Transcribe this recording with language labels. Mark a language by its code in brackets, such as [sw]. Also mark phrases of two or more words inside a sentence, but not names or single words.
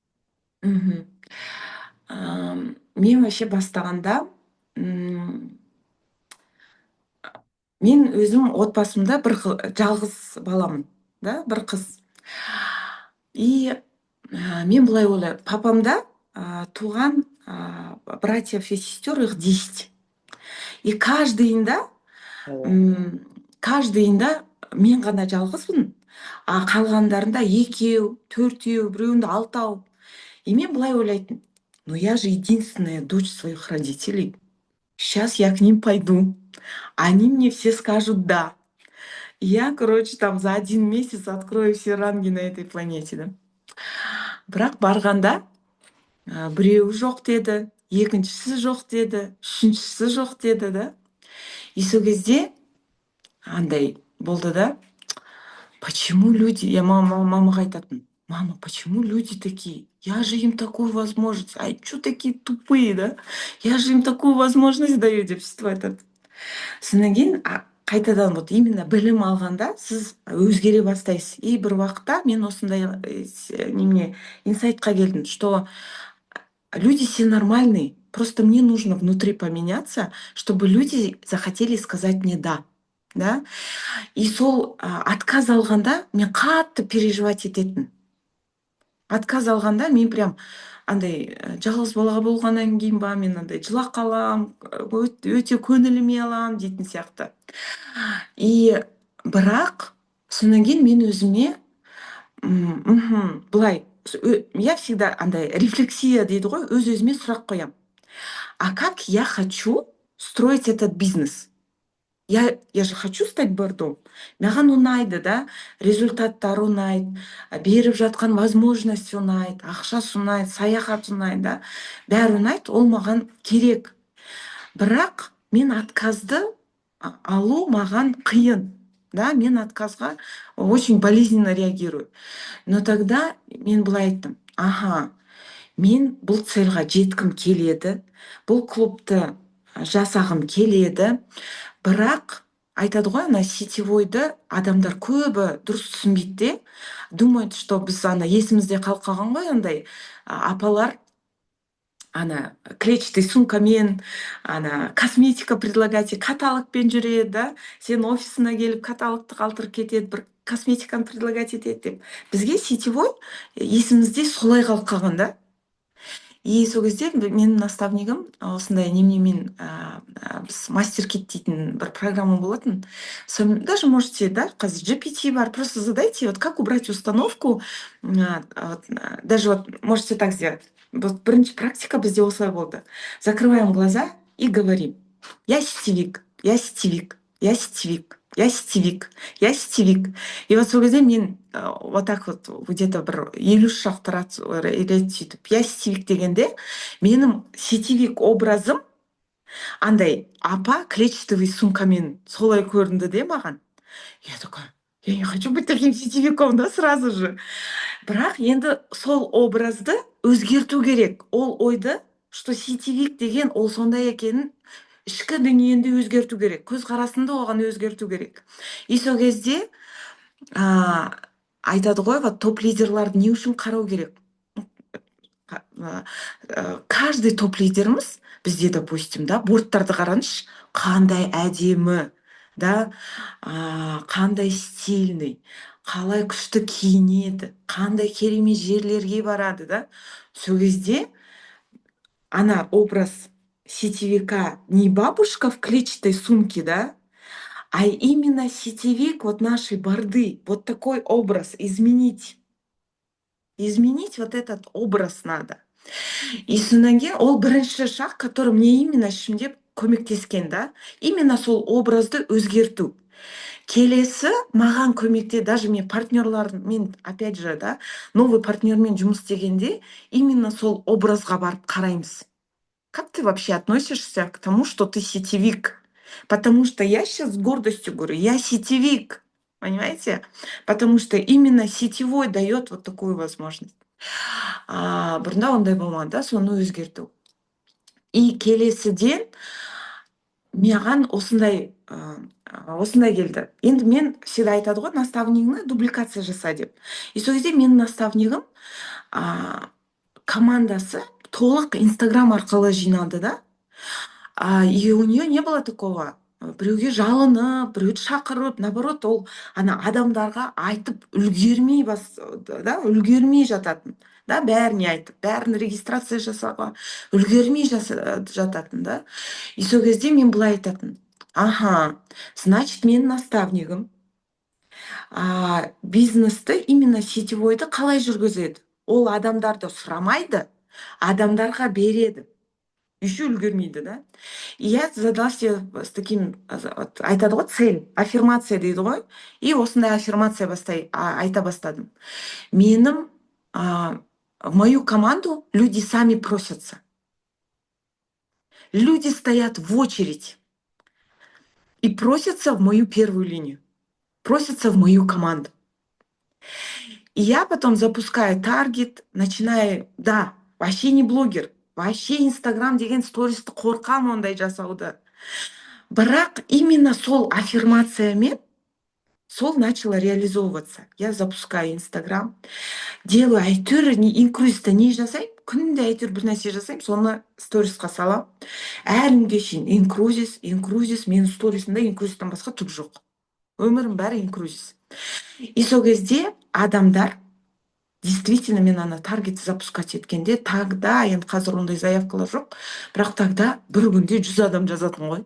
[kk] Мен вообще бастағанда мен өзім отбасымда жалғыз баламын, да, бір қыз. И мен былай ойлаймын, папамда туған [ru] братьев и сестер их [kk] 10. И каждыйында мен ғана жалғызбын, а қалғандарында 2, 4, біреуінде 6. И мен былай ойлайтын, [ru] ну я же единственная дочь своих родителей. Сейчас я к ним пойду. Они мне все скажут «да». Я, короче, там за 1 месяц открою все ранги на этой планете, да. [kk] Бірақ барғанда біреуі жоқ деді, екіншісі жоқ деді, үшіншісі жоқ деді, да. И сол кезде андай болды, да. [ru] Почему люди... [kk] Я мамаға айтатын, [ru] мама, почему люди такие? Я же им такую возможность. Ай, что такие тупые, да? Я же им такую возможность даю [kk] деп сөйтіп айтады. Содан кейін қайтадан вот именно білім алғанда сіз өзгере бастайсыз. И бір уақытта мен осындай немене инсайтқа келдім, [ru] что люди все нормальные, просто мне нужно внутри поменяться, чтобы люди захотели сказать мне «да». Да? [kk] И сол отказ алғанда мен қатты переживать ететін. Отказ алғанда мен прям андай жалғыз балаға болғаннан кейін ба мен андай жылап қалам, өте көңіліме алам дейтін сияқты. И бірақ содан кейін мен өзіме былай, [ru] я всегда [kk] андай рефлексия дейді ғой, өз-өзіме сұрақ қоям. [ru] А как я хочу строить этот бизнес? Я же хочу стать бордом. [kk] Маған ұнайды, да, результаттар ұнайды, беріп жатқан возможность ұнайды, ақшасы ұнайды, саяхат ұнайды, да. Бәрі ұнайды, ол маған керек. Бірақ мен отказды алу маған қиын, да, мен отказға [ru] очень болезненно реагирую. Но тогда [kk] мен былай айттым, мен бұл цельға жеткім келеді, бұл клубты жасағым келеді, бірақ айтады ғой, ана сетевойды адамдар көбі дұрыс түсінбейді де, [ru] думают, что [kk] біз ана есімізде қалып қалған ғой, андай апалар ана клетчатый сумкамен, ана [ru] косметика предлагать, [kk] каталогпен жүреді, да, сен офисына келіп каталогты қалтырып кетеді, бір косметиканы предлагать етеді деп. Бізге сетевой есімізде солай қалып қалған, да. И сол кезде менің наставнигім осындай неменемен біз мастер-кит дейтін бір программа болатын. [ru] Даже можете, [kk] да, қазір GPT бар, [ru] просто задайте, вот как убрать установку, даже вот можете так сделать. [kk] Вот бірінші практика бізде осылай болды. [ru] Закрываем глаза и говорим: я сетевик, я сетевик, я сетевик, я сетевик, я сетевик. [kk] И вот сол кезде мен [ru] вот так вот где-то [kk] бір 50 шақты рет сөйтіп [ru] я сетевик [kk] дегенде менің сетевик образым андай апа клетчатый сумкамен солай көрінді де маған. [ru] Я такая, я не хочу быть таким сетевиком, да, сразу же. [kk] Бірақ енді сол образды өзгерту керек. Ол ойды, что сетевик деген ол сондай екенін ішкі дүниеңді өзгерту керек, көзқарасыңды оған өзгерту керек. И сол кезде а, айтады ғой, вот топ лидерларды не үшін қарау керек? Каждый топ лидеріміз бізде, допустим, да, борттарды қараңызшы, қандай әдемі, да, қандай стильный, қалай күшті киінеді, қандай керемет жерлерге барады, да. Сол кезде ана [ru] образ сетевика не бабушка в клетчатой сумке, да, а именно сетевик вот нашей борды. Вот такой образ изменить. Изменить вот этот образ надо. [kk] И содан кейін ол бірінші шақ, [ru] который мне именно [kk] ішімде көмектескен, [ru] да. [kk] Именно сол образды өзгерту. Келесі маған көмекте, даже мен партнерлармен, [ru] опять же, [kk] да, новый партнермен жұмыс істегенде, именно сол образға барып қараймыз. [ru] Как ты вообще относишься к тому, что ты сетевик? Потому что я сейчас с гордостью говорю, я сетевик, понимаете? Потому что именно сетевой дает вот такую возможность. [kk] Бұрында ондай болмады, да, соны өзгерту. И келесіден маған осындай келді. Енді мен всегда айтады ғой, наставнигіңді дубликация жаса деп. И сол кезде менің наставнигім командасы толық Инстаграм арқылы жиналды, да. [ru] И у нее не было такого, [kk] біреуге жалынып, біреуді шақырып, наоборот, ол ана адамдарға айтып үлгермей үлгермей жататын, да, бәріне айтып, бәрін регистрация жасауға үлгермей жататын, да. И сол кезде мен былай айтатын: [ru] ага, значит, [kk] менің наставнигім бизнесті, именно сетевойды қалай жүргізеді? Ол адамдарды сұрамайды, адамдарға береді. Еще үлгермейді, да. [ru] И я задала себе с таким, [kk] айтады ғой, цель, аффирмация дейді ғой. И осындай аффирмация айта бастадым. Менің, [ru] в мою команду люди сами просятся. Люди стоят в очередь и просятся в мою первую линию, просятся в мою команду. И я потом запускаю таргет, начинаю, да, вообще не блогер, вообще [kk] Инстаграм деген стористі қорқам ондай жасауды. Бірақ именно сол аффирмациямен сол [ru] начало реализовываться. Я запускаю Инстаграм, делаю [kk] әйтеуір инкрузисті не жасаймын, күнде әйтеуір бір нәрсе жасаймын, соны сторисқа салам. Әлі күнге шейін инкрузис, менің сторисімде инкрузистен басқа түк жоқ. Өмірім бәрі инкрузис. И сол кезде адамдар, действительно, мен ана таргетті запускать еткенде, тогда, енді қазір ондай заявкалар жоқ, бірақ тогда бір күнде 100 адам жазатын ғой.